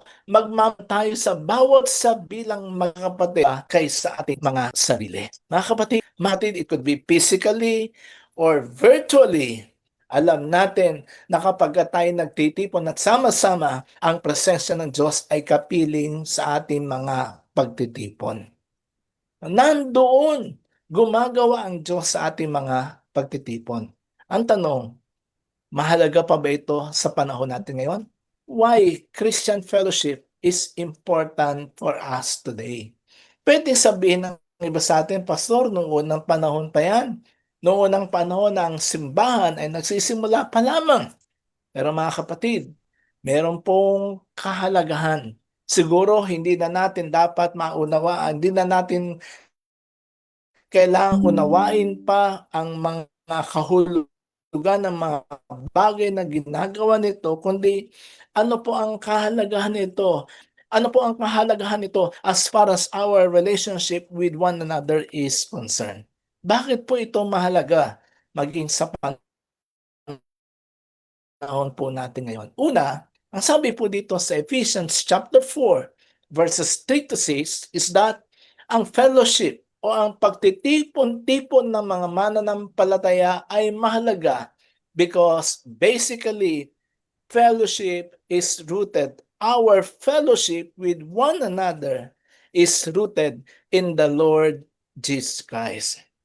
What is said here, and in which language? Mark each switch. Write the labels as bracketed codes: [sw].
[tl] Magmamahal tayo sa bawat sa bilang mga kapatid kaysa ating mga sarili. Mga kapatid, [en] it could be physically or virtually. [tl] Alam natin na kapag tayo nagtitipon at sama-sama, ang presensya ng Diyos ay kapiling sa ating mga pagtitipon. Nandoon, gumagawa ang Diyos sa ating mga pagtitipon. Ang tanong, mahalaga pa ba ito sa panahon natin ngayon? [en] Why Christian fellowship is important for us today? [tl] Pwede sabihin ng iba sa atin, Pastor, noong unang panahon pa yan. Noong unang panahon na ang simbahan ay nagsisimula pa lamang. Pero mga kapatid, meron pong kahalagahan. Siguro hindi na natin dapat maunawaan, hindi na natin kailangang unawain pa ang mga kahulugan ng mga bagay na ginagawa nito, kundi ano po ang kahalagahan nito? Ano po ang kahalagahan nito [en] as far as our relationship with one another is concerned? [tl] Bakit po ito mahalaga maging sa panahon po natin ngayon? Una, ang sabi po dito sa Ephesians chapter 4 verses 3 to 6 is that ang fellowship o ang pagtitipon-tipon ng mga mananampalataya ay mahalaga [en] because basically fellowship is rooted, our fellowship with one another is rooted in the Lord Jesus Christ.